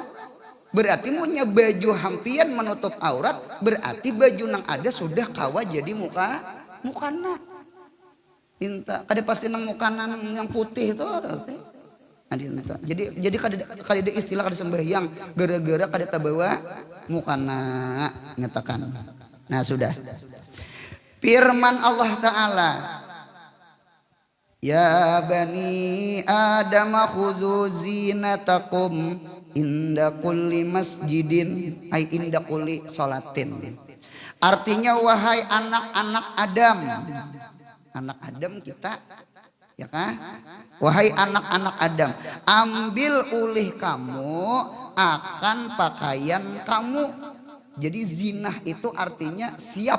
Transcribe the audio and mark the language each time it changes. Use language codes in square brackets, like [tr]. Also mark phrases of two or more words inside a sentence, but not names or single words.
[bjn] Berarti munnya baju hampian menutup aurat, berarti baju nang ada sudah kawa jadi mukana. Inta kada pasti nang mukana yang putih itu ada. Jadi kada istilah kada sembahyang gara-gara kada tabawa mukana nyatakan. Nah sudah. Firman Allah Ta'ala, [ar] يا بني آدم خذوا زينتكم عند كل مسجد أي عند كل صلاة. [bjn] Artinya wahai anak-anak Adam. Anak Adam kita ya kan? Wahai anak-anak Adam, ambil ulih kamu akan pakaian kamu. Jadi zinah itu artinya siap.